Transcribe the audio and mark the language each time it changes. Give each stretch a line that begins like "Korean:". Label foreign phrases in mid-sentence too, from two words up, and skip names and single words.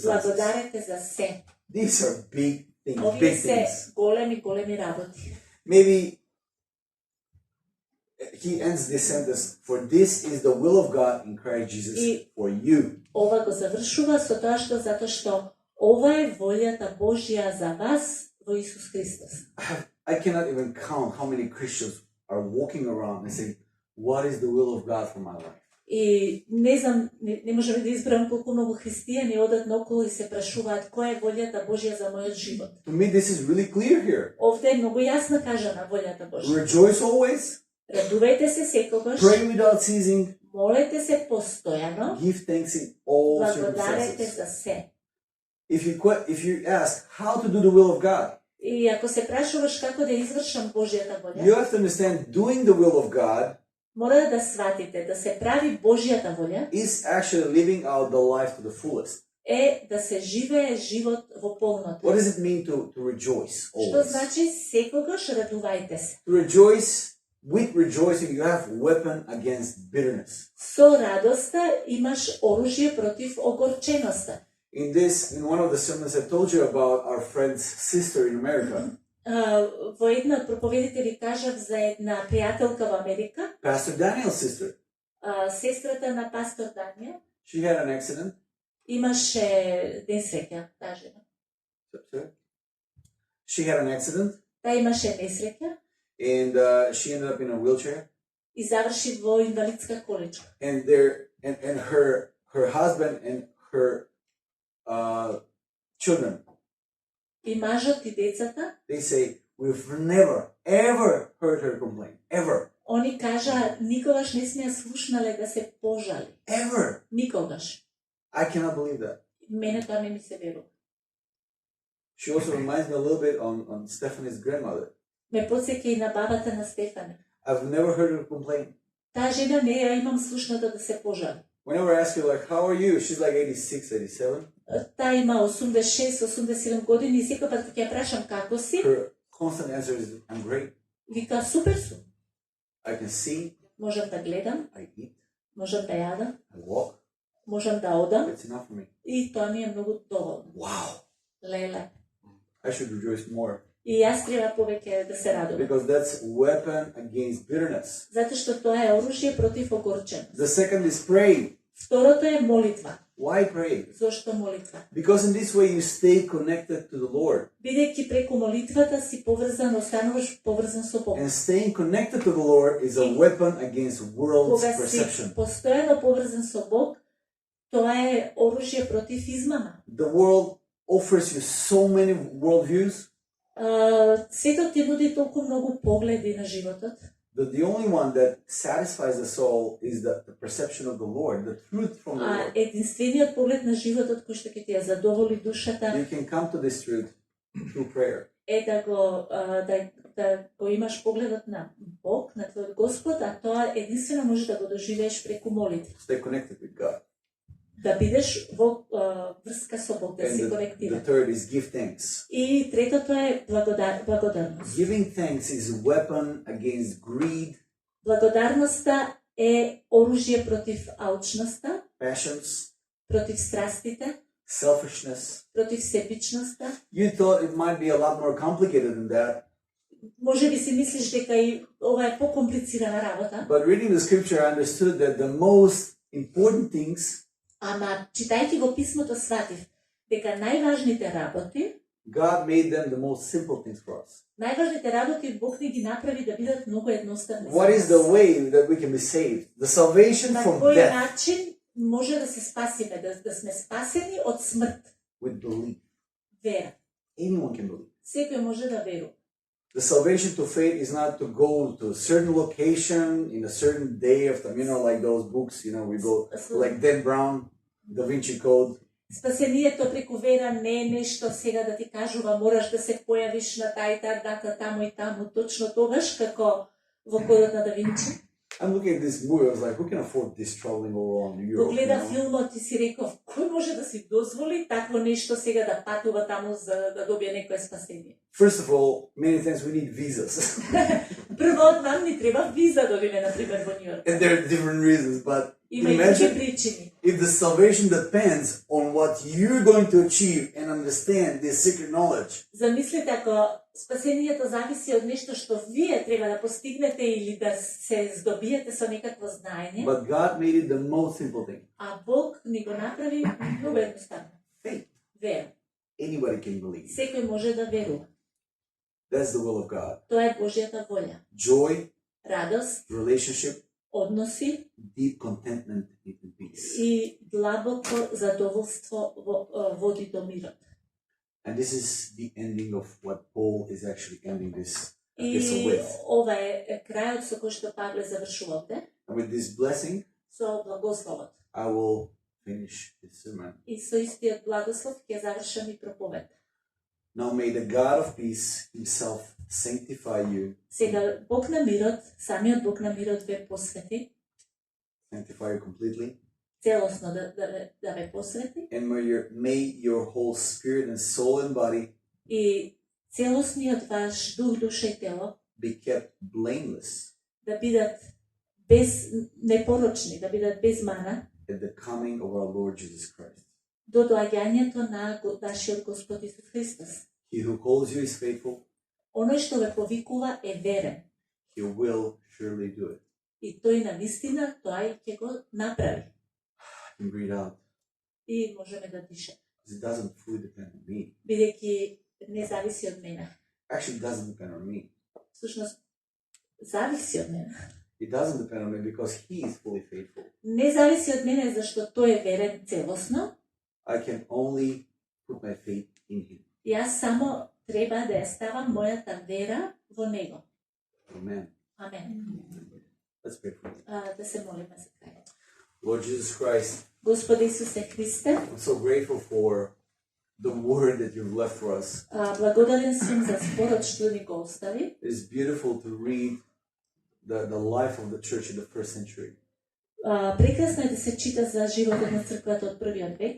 Macedonian: благодарете за се.
English: These are big things,
Macedonian: Овие
English: big
Macedonian: се
English: things.
Macedonian: големи работи.
English: Maybe he ends this sentence, for this is the will of God in Christ Jesus for you.
Macedonian: Ова го завршува со тоа што затоа што ова е волјата Божја за вас во Исус Христос.
English: I cannot even count how many Christians are walking around and saying, what is the will of God for my life?
Macedonian: И не знам, не можам да избрам колку многу христијани одат наоколу и се прашуваат која е волјата Божја за мојот живот.
English: To me, this is really clear here.
Macedonian: Овде е многу јасно кажана волјата Божја.
English: Rejoice always,
Macedonian: Радувајте се секогаш,
English: pray without ceasing,
Macedonian: молете се постојано,
English: give thanks in all
Macedonian: благодарете
English: circumstances.
Macedonian: за се.
English: If you ask how to do the will of God,
Macedonian: И ако се прашуваш како да извршам Божјата
English: you
Macedonian: волја,
English: have to understand doing the will of God
Macedonian: мора да сватите да се прави Божјата волја
English: is actually living out the life to the fullest.
Macedonian: е да се живее живот во полнота.
English: What does it mean to rejoice
Macedonian: Што
English: always?
Macedonian: значи секогаш радувајте се.
English: To rejoice, with rejoicing, you have weapon against bitterness.
Macedonian: Со радоста имаш оружје против огорченоста.
English: In one of the sermons I told you about our friend's sister in America,
Macedonian: Во една од проповедите ви кажав за една пријателка во Америка,
English: Pastor Daniel's sister.
Macedonian: сестрата на пастор Данија,
English: She had an accident.
Macedonian: имаше несреќа, таа жена.
English: She had an accident,
Macedonian: Таа имаше несреќа
English: and she ended up in a wheelchair.
Macedonian: и заврши во инвалидска количка.
English: And her husband and her children,
Macedonian: И мажот и децата,
English: they say, we've never ever heard her complain, ever,
Macedonian: они кажаа никогаш не сме ја слушнале да се пожали.
English: ever.
Macedonian: Никогаш.
English: I cannot believe that.
Macedonian: Мене тоа не ми се верува.
English: She also reminds me a little bit on Stephanie's grandmother.
Macedonian: Ме потсеќа и на бабата на Стефане.
English: I've never heard her complain.
Macedonian: Таа жена не ја имам слушната да се пожали.
English: Whenever I ask her, like, how are you? She's like 86, 87.
Macedonian: Таа има 86-87 години и секој пат кога ја прашам како си,
English: Her constant answer is, I'm great.
Macedonian: вика супер сум.
English: I can see,
Macedonian: Можам да гледам,
English: I eat,
Macedonian: можам да јадам,
English: I walk.
Macedonian: можам да одам
English: That's enough for me.
Macedonian: и тоа ми е многу доволно.
English: Wow.
Macedonian: Леле.
English: I should rejoice more.
Macedonian: И јас треба повеќе да се радувам.
English: Because that's weapon against bitterness.
Macedonian: Затоа што тоа е оружје против огорченост.
English: The second is pray.
Macedonian: Второто е молитва.
English: Why pray?
Macedonian: Зошто молитва?
English: Because in this way you stay connected to the Lord.
Macedonian: Бидејќи преку молитвата си поврзан, остануваш поврзан со Бог.
English: And staying connected to the Lord is a weapon against world's
Macedonian: Кога си
English: perception.
Macedonian: постојано поврзан со Бог, тоа е оружје против измама.
English: The world offers you so many worldviews,
Macedonian: Светот ти нуди толку многу погледи на животот,
English: but the only one that satisfies the soul is the perception of the Lord, the truth from the Lord.
Macedonian: единствениот поглед на животот кој што ќе ти ја задоволи душата
English: You can come to this truth through prayer.
Macedonian: е да го имаш погледот на Бог, на твојот Господ, а тоа единствено може да го доживееш преку молитва.
English: Stay connected with God.
Macedonian: Да бидеш во врска со Бог, да
English: And
Macedonian: си
English: the
Macedonian: конектиран.
English: third is give thanks.
Macedonian: И третото е благодарност.
English: Giving thanks is a weapon against greed,
Macedonian: Благодарноста е оружје против алчноста,
English: passions,
Macedonian: против страстите,
English: selfishness.
Macedonian: против себичноста.
English: You thought it might be a lot more complicated than that,
Macedonian: Може би си мислиш дека и ова е покомплицирана работа,
English: but reading the scripture, I understood that the most important things
Macedonian: ама читајќи го писмото сватив дека најважните работи,
English: God made them the most simple things for us.
Macedonian: најважните работи Бог ни ги направи да бидат многу едноставни.
English: What is the way that we can be saved? The salvation
Macedonian: На
English: from
Macedonian: кој
English: death.
Macedonian: начин може да се спасиме, да сме спасени од смрт.
English: with belief.
Macedonian: Вера.
English: Anyone can believe.
Macedonian: Секој може да верува.
English: The salvation to faith is not to go to a certain location in a certain day of time, like those books, we go like Dan Brown, Da Vinci Code.
Macedonian: Спасението преку вера не е нешто сега да ти кажува мораш да се појавиш на тај дата таму и таму точно тогаш како во кодот на Да Винчи.
English: I'm looking at this movie, I was like, who can afford this traveling all around Europe?
Macedonian: Погледа филмот и си реков, кој може да си дозволи такво нешто сега да патува таму за да добие некое спасение?
English: First of all, many times we need visas.
Macedonian: Прво, нам ни треба виза да одиме, например, во Њујорк.
English: And there are different reasons, but
Macedonian: Има и други
English: imagine
Macedonian: причини.
English: if the salvation depends on what you're going to achieve and understand this secret knowledge.
Macedonian: Замислете ако спасението зависи од нешто што вие треба да постигнете или да се здобиете со некакво знаење,
English: But God made it the most simple thing.
Macedonian: а Бог ни го направи многу едноставно.
English: Faith.
Macedonian: Вера.
English: Anybody can believe.
Macedonian: Секој може да верува.
English: That's the will of God.
Macedonian: Тоа е Божјата волја.
English: Joy,
Macedonian: Радост,
English: relationship,
Macedonian: односи
English: deep contentment and peace.
Macedonian: и длабоко задоволство води до мирот.
English: And this is the ending of what Paul is actually ending this
Macedonian: И
English: epistle with.
Macedonian: ова е крајот со кој што Павле завршува овде,
English: And with this blessing,
Macedonian: со благословот.
English: I will finish this sermon.
Macedonian: И со истиот благослов ќе завршам и проповед.
English: Now may the God of peace himself sanctify you,
Macedonian: Сега Бог на мирот, самиот Бог на мирот ве посвети,
English: sanctify you completely,
Macedonian: целосно да ве посвети
English: and may your whole spirit and soul and body
Macedonian: и целосниот ваш дух, душа и тело
English: be kept blameless
Macedonian: да бидат без непорочни, да бидат без мана
English: at the coming of our Lord Jesus Christ.
Macedonian: до доаѓањето на нашиот Господ Исус Христос.
English: He who calls you is faithful.
Macedonian: Оној што ве повикува е верен
English: He will surely do it.
Macedonian: и тој на вистина тоа ќе го направи
English: I can breathe out.
Macedonian: и можеме да дишаме.
English: It doesn't fully depend on me.
Macedonian: Бидејќи не зависи од мене.
English: Actually, it doesn't depend on me.
Macedonian: Всушност зависи од мене.
English: It doesn't depend on me because He is fully faithful.
Macedonian: Не зависи од мене зашто тој е верен целосно.
English: I can only put my faith in Him.
Macedonian: Јас само треба да ја ставам мојата вера во него.
English: Amen.
Macedonian: Амен.
English: Let's pray for you.
Macedonian: Да се молиме за крај.
English: Lord Jesus Christ,
Macedonian: Господи Исусе Христе,
English: I'm so grateful for the word that you've left for us.
Macedonian: благодарен сум за зборот што ни го остави.
English: It's beautiful to read the life of the church in the first century.
Macedonian: Прекрасно е да се чита за животот на црквата од првиот век.